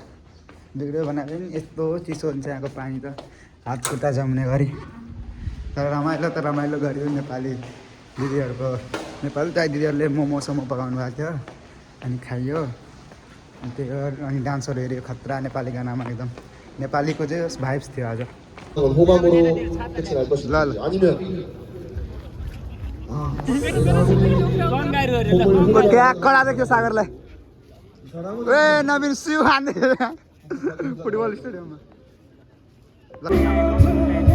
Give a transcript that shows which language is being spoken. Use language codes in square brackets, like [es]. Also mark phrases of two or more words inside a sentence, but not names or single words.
[ne] बिग्रियो भने पनि यस्तो चिसो हुन्छ यहाँको पानी त हात खुट्टा जम्ने गरी। तर रमाइलो गऱ्यो नेपाली दिदीहरूको। नेपाली दाइ दिदीहरूले मोमोसोमो पकाउनु भएको थियो अनि खाइयो। अनि त्यही हो। अनि डान्सहरू हेऱ्यो खतरा नेपाली गानामा एकदम नेपालीको चाहिँ भाइब्स थियो आज। [ko] 호감으로 끝이 날 것인지 아니면 [ne] क्या कडा देख्यो सागरलाई। ए नवीन सिउ हान्दै [en] football stadiumमा।